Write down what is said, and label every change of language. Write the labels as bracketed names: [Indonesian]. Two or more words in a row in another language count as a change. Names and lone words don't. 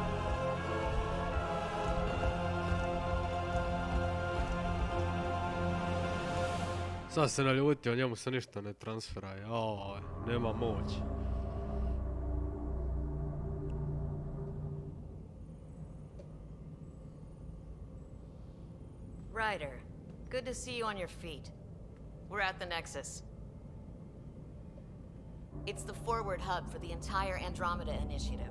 [Serbian] Sad se naljutio, njemu se ništa ne transfera. Joj, nema moć. [English] Ryder, good to see you on your feet. We're at the Nexus. It's the forward hub for the entire Andromeda initiative.